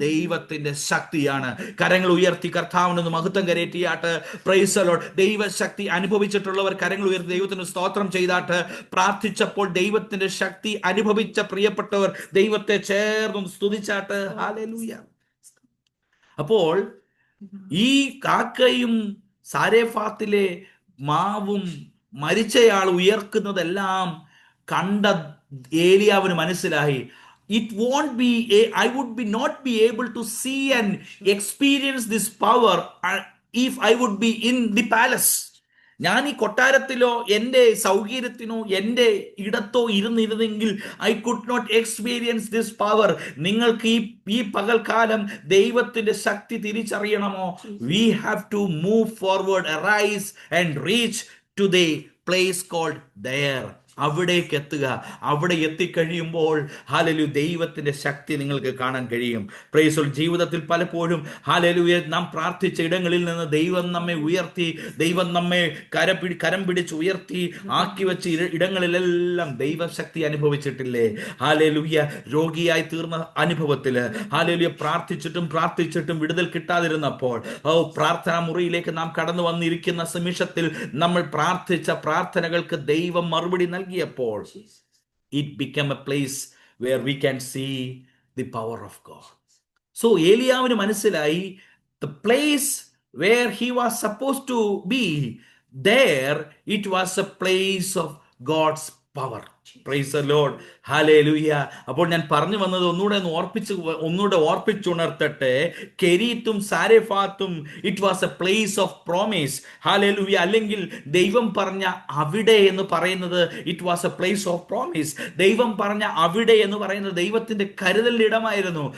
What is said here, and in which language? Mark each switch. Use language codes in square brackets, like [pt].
[ml] ദൈവത്തിന്റെ ശക്തിയാണ്. കരങ്ങൾ ഉയർത്തി കർത്താവിനൊന്ന് മഹത്വം കരേറ്റിയാട്ട്. Praise the Lord. ദൈവശക്തി അനുഭവിച്ചിട്ടുള്ളവർ കരങ്ങൾ ഉയർത്തി ദൈവത്തിന് സ്തോത്രം ചെയ്താട്ട്. പ്രാർത്ഥിച്ചപ്പോൾ ദൈവത്തിന്റെ ശക്തി അനുഭവിച്ച പ്രിയപ്പെട്ടവർ ദൈവത്തെ ചേർന്ന് സ്തുതിച്ചാട്ട്. ഹല്ലേലൂയ. അപ്പോൾ ഈ കാക്കയും സാരെഫാത്തിലെ മാവും മരിച്ചയാൾ ഉയർക്കുന്നതെല്ലാം കണ്ട ഏലിയാവിന് മനസ്സിലായി, [en] I would not be able to see and experience this power if I would be in the palace. [ml] ഞാൻ ഈ കൊട്ടാരത്തിലോ എൻ്റെ സൗകര്യത്തിനോ എൻ്റെ ഇടത്തോ ഇരുന്നിരുന്നെങ്കിൽ [en] I could not experience this power. [ml] നിങ്ങൾക്ക് ഈ പകൽക്കാലം ദൈവത്തിന്റെ ശക്തി തിരിച്ചറിയണമോ? [en] We have to move forward, arise and reach to the place called there. [ml] അവിടേക്ക് എത്തുക. അവിടെ എത്തിക്കഴിയുമ്പോൾ ഹല്ലേലൂയ ദൈവത്തിന്റെ ശക്തി നിങ്ങൾക്ക് കാണാൻ കഴിയും. Praise the Lord. ജീവിതത്തിൽ പലപ്പോഴും ഹല്ലേലൂയ നാം പ്രാർത്ഥിച്ച ഇടങ്ങളിൽ നിന്ന് ദൈവം നമ്മെ ഉയർത്തി, ദൈവം നമ്മെ കരം പിടിച്ച് ഉയർത്തി ആക്കി വെച്ച ഇടങ്ങളിലെല്ലാം ദൈവശക്തി അനുഭവിച്ചിട്ടില്ലേ? ഹല്ലേലൂയ. രോഗിയായി തീർന്ന അനുഭവത്തില് ഹല്ലേലൂയ പ്രാർത്ഥിച്ചിട്ടും വിടുതൽ കിട്ടാതിരുന്നപ്പോൾ പ്രാർത്ഥനാ മുറിയിലേക്ക് നാം കടന്നു വന്നിരിക്കുന്ന നിമിഷത്തിൽ നമ്മൾ പ്രാർത്ഥിച്ച പ്രാർത്ഥനകൾക്ക് ദൈവം മറുപടി നൽകിയപ്പോൾ [en] it became a place where we can see the power of God. So [ml] ഏലിയാവിന് മനസ്സിലായി, [en] the place where he was supposed to be, there it was a place of God's power. Praise the Lord. Hallelujah. [ml] അപ്പോൾ ഞാൻ പറഞ്ഞു വന്നത് ഒന്നുകൂടെ ഓർപ്പിച്ചുണർത്തട്ടെ. കെരീത്തും സാരെഫാത്തും [en] It was a place of promise. [ml] Hallelujah. അല്ലെങ്കിൽ ദൈവം പറഞ്ഞ അവിടെ എന്ന് പറയുന്നത് [en] It was a place of promise. [ml] ദൈവം പറഞ്ഞ അവിടെ എന്ന് പറയുന്നത് ദൈവത്തിന്റെ കരുതലിന്റെ ഇടമായിരുന്നു.